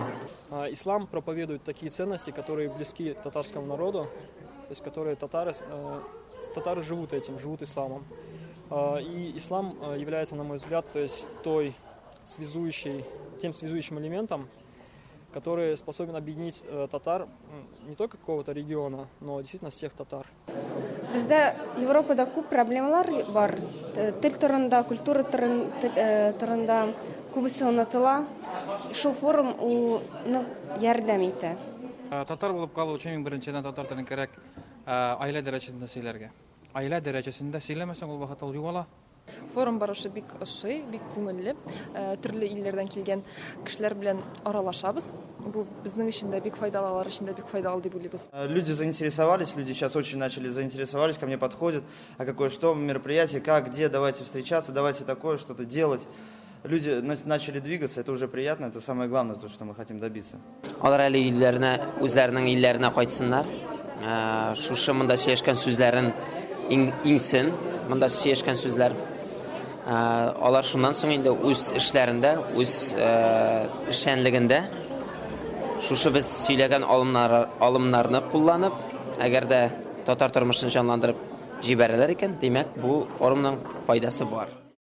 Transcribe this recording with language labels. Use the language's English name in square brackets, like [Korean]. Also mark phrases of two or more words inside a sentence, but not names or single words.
[Russian] Ислам проповедует такие ценности, которые близки татарскому народу, то есть которые татары живут исламом. И ислам является, на мой взгляд, то есть тем связующим элементом, который способен объединить татар не только какого-то региона, но действительно всех татар. [Tatar] Bizdə Европада күп проблемалар бар. Тел турында, культура турында күбесе онытыла. Шул форум уны ярдәм итә. Татар булып калу өчен иң беренчедән татар телен кирәк аилә дәрәҗәсендә сөйләргә. Аилә дәрәҗәсендә сөйләмәсәң ул вакыт югала. Форум барышы бик ошый, бик күңелле. Төрле илләрдән килгән кешеләр белән аралашабыз. Бу безнең өчен дә бик файдалы, алар өчен дә бик файдалы дип уйлыйбыз. [Russian] Люди заинтересовались, люди сейчас очень заинтересовались, ко мне подходят, а какое что мероприятие, как, где, давайте встречаться, давайте такое, что-то делать. Люди начали двигаться, это уже приятно, это самое главное, то, что мы хотим добиться. [Tatar] Алар әле үзләренең илләренә кайтсыннар. Шушы монда сөйләшкән сүзләрен иңсен, монда сөйләшкән сүзләр. Алар шуннан соң инде үз эшләрендә, үз эшчәнлегендә шушы без сөйләгән алымнарны кулланып, әгәр дә татар тормышын җанландырып җибәрәләр икән, димәк, бу форумның файдасы бар.